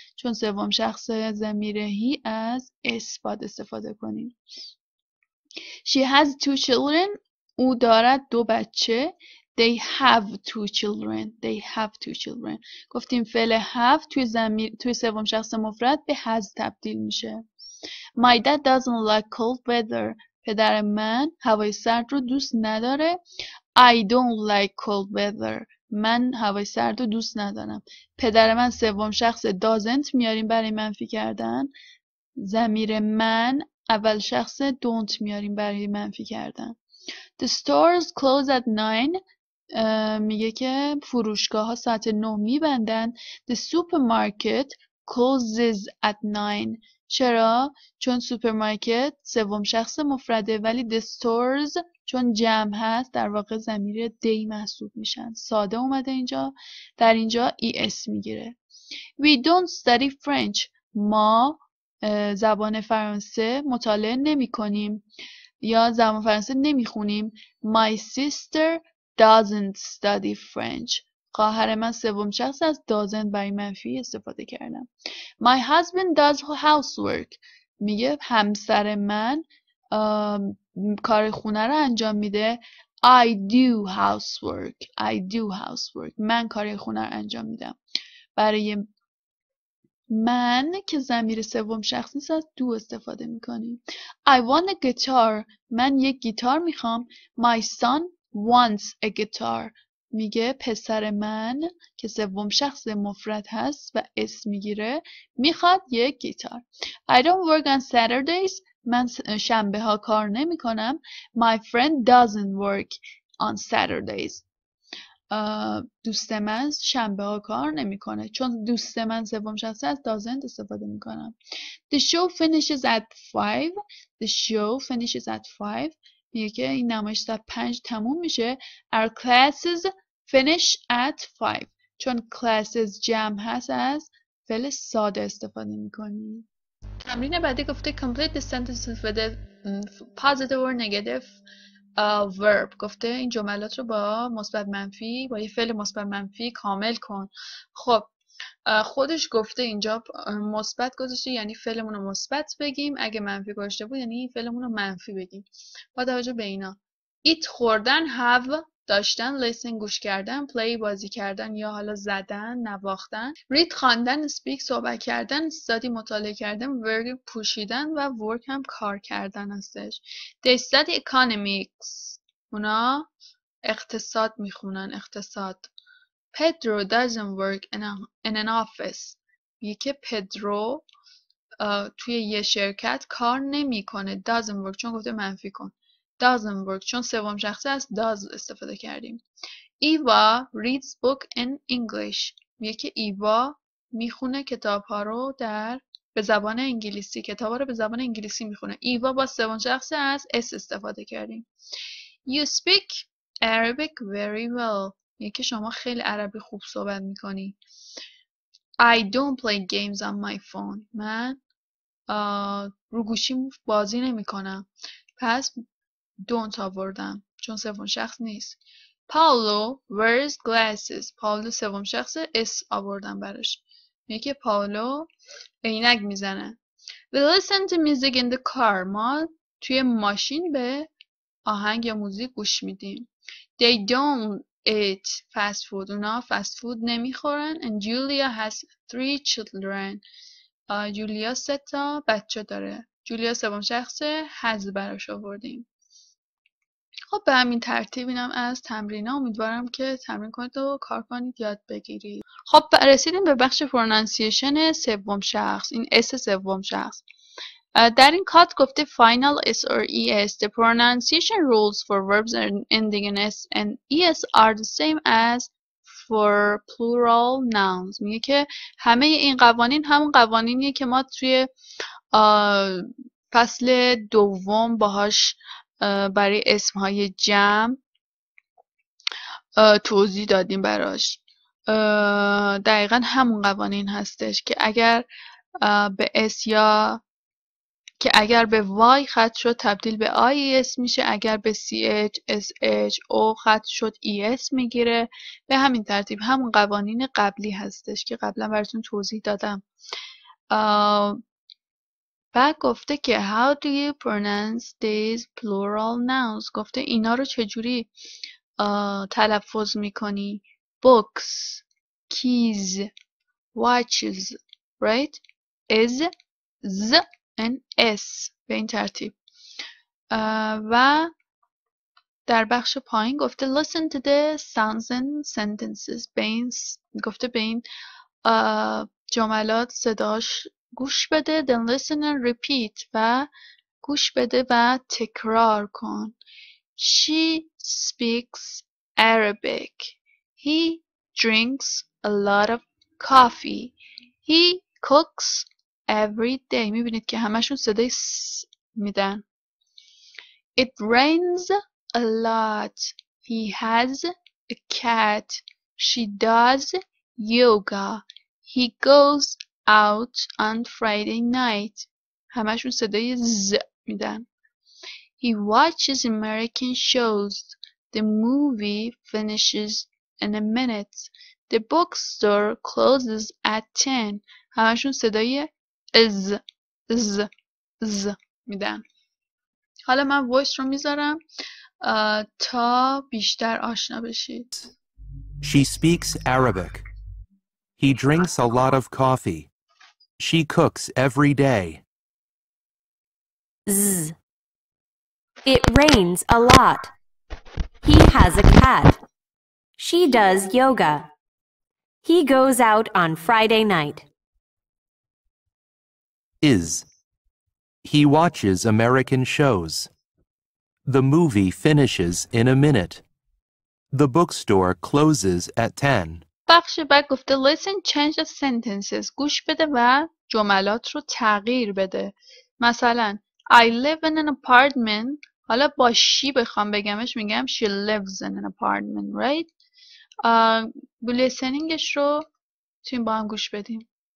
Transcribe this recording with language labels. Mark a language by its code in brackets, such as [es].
[fa] چون سوم شخص ضمیر he از اس باید استفاده کنیم. [en] She has 2 children. [fa] او دارد 2 بچه. [en] They have 2 children. They have 2 children. [fa] گفتیم فعل have توی سوم شخص مفرد به has تبدیل میشه. [en] My dad doesn't like cold weather. [fa] پدر من هوای سرد رو دوست نداره. [en] I don't like cold weather. [fa] من هوای سرد رو دوست ندارم. پدر من سوم شخص doesn't میاریم برای منفی کردن. ضمیر من اول شخص don't میاریم برای منفی کردن. [en] The stores close at 9. [fa] میگه که فروشگاه ها ساعت 9 میبندن. [en] The supermarket closes at 9. [fa] چرا؟ چون سوپرمارکت سوم شخص مفرده ولی the stores چون جمع هست در واقع ضمیر they محسوب میشن. ساده اومده اینجا. در اینجا es میگیره. [en] We don't study French. [fa] ما زبان فرانسه مطالعه نمی کنیم یا زبان فرانسه نمی خونیم. [en] My sister doesn't study French. [fa] خواهر من سوم شخص از doesn't برای منفی استفاده کردم. [en] My husband does housework. [fa] میگه همسر من کار خونه رو انجام میده. [en] I do housework. I do housework. [fa] من کار خونه رو انجام میدم. برای من که ضمیر سوم شخص نیست از do استفاده میکنیم. [en] I want a guitar. [fa] من یک گیتار میخوام. [en] My son wants a guitar. [fa] میگه پسر من که سوم شخص مفرد هست و اسم میگیره میخواد یک گیتار. [en] I don't work on Saturdays. [fa] من شنبه ها کار نمی کنم. [en] My friend doesn't work on Saturdays. [fa] دوست من شنبه ها کار نمیکنه. چون دوست من سوم شخص از doesn't استفاده میکنم. [en] The show finishes at 5. The show finishes at 5. [fa] میگه که این نمایش ساعت 5 تموم میشه. [en] Our classes finish at 5. [fa] چون classes جمع هست از فعل ساده استفاده میکنیم. تمرین بعدی گفته [en] complete the sentences with a positive or negative verb. [fa] گفته این جملات رو با مثبت منفی با یه فعل مثبت منفی کامل کن. خب خودش گفته اینجا مثبت گذاشته یعنی فعلمون رو مثبت بگیم. اگه منفی گذاشته بود یعنی فعلمون رو منفی بگیم. با توجه به اینا eat خوردن، have داشتن، listen گوش کردن، play بازی کردن یا حالا زدن نواختن، read خواندن، speak صحبت کردن، study مطالعه کردن، work پوشیدن و work هم کار کردن هستش. [en] they study economics. [fa] اونا اقتصاد میخونن. اقتصاد. [en] Pedro doesn't work in an office. [fa] میگه که پدرو توی یه شرکت کار نمیکنه. doesn't work چون گفته منفی کن. doesn't work چون سوم شخصی از does استفاده کردیم. [en] Eva reads book in English. [fa] میگه که ایوا میخونه کتاب‌ها رو به زبان انگلیسی. کتاب‌ها رو به زبان انگلیسی میخونه. ایوا با سوم شخصی از اس استفاده کردیم. [en] You speak Arabic very well. [fa] میگه که شما خیلی عربی خوب صحبت میکنی. [en] I don't play games on my phone. [fa] من رو گوشیم بازی نمیکنم. پس don't آوردم چون سوم شخص نیست. [en] Paulo wears glasses. [fa] پاولو سوم شخص اس آوردم براش. میگه که پاولو عینک میزنه. [en] We listen to music in the car. [fa] ما توی ماشین به آهنگ یا موزیک گوش میدیم. [en] They don't eat fast food. [fa] اونا fast food نمیخورن. [en] And Julia has 3 children. [fa] جولیا 3 تا بچه داره. جولیا سوم شخص has براش آوردیم. خب به همین ترتیب اینم از تمرین‌ها. امیدوارم که تمرین کنید و کار کنید یاد بگیرید. خب رسیدیم به بخش پرونانسیشن سوم شخص. این اس سوم شخص. در این کات گفته final s or es. [en] The pronunciation rules for verbs ending in s and es are the same as for plural nouns. [fa] میگه که همه این قوانین همون قوانینیه که ما توی فصل دوم باهاش برای اسمهای جمع توضیح دادیم براش. دقیقا همون قوانین هستش که اگر به اس یا که اگر به y خط شد تبدیل به IES میشه. اگر به CH SH O خط شد ES میگیره. به همین ترتیب همون قوانین قبلی هستش که قبلا براتون توضیح دادم. بعد گفته که [en] how do you pronounce these plural nouns. [fa] گفته اینا رو چجوری تلفظ میکنی. [en] books, keys, watches, right? is, z and s [fa] به این ترتیب. و در بخش پایین گفته [en] listen to the sounds and sentences. [fa] گفته به این جملات صداش گوش بده. [en] then listen and repeat [fa] و گوش بده و تکرار کن. [en] She speaks Arabic. He drinks a lot of coffee. He cooks every day. [fa] میبینید که همشون صدای س میدن. [en] It rains a lot. He has a cat. She does yoga. He goes out on Friday night. [fa] همشون صدای ز میدن. [en] He watches American shows. The movie finishes in a minute. The bookstore closes at 10. [fa] همشون صدای از میدن. حالا من وایس رو میذارم تا بیشتر آشنا بشید. [en] She speaks Arabic. He drinks a lot of coffee. She cooks every day. Z. It rains a lot. He has a cat. She does yoga. He goes out on Friday night. Is. He watches American shows. The movie finishes in a minute. The bookstore closes at 10. [fa] بخش بعد گفته [en] listen, change the sentences. [fa] گوش بده و جملات رو تغییر بده. [en] مثلا I live in an apartment. [fa] حالا با [en] she [fa] بخوام بگمش میگم [en] she lives in an apartment, right? [fa] لیسنینگش رو تویم با هم گوش بدیم.